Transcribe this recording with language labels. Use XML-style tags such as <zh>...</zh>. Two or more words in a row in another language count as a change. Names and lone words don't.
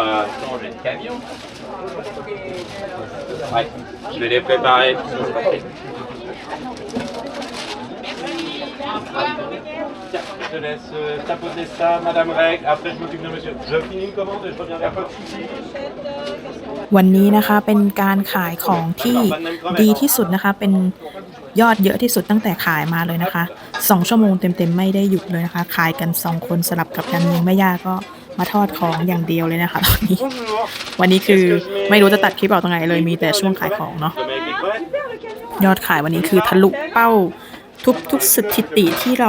<fr>Changer de camion. Ouais, je vais les préparer. Tiens, je te laisse tapoter ça, Madame Reg. Après, je m'occupe de monsieur. Je finis une commande et je reviens vers toi.</fr> <th>วันนี้นะคะเป็นการขายของที่ดีที่สุดนะคะเป็นยอดเยอะที่สุดตั้งแต่ขายมาเลยนะคะ2 ชั่วโมงเต็มๆไม่ได้หยุดเลยนะคะขายกัน2 คนสลับกับกันยังแม่ย่าก็มาทอด ของอย่างเดียวเลยนะคะตอนนี้วันนี้คือไม่รู้จะตัดคลิปออกตรงไหนเลยมีแต่ช่วงขายของเนาะยอดขายวันนี้คือทะลุเป้าทุกสถิติที่เรา</th>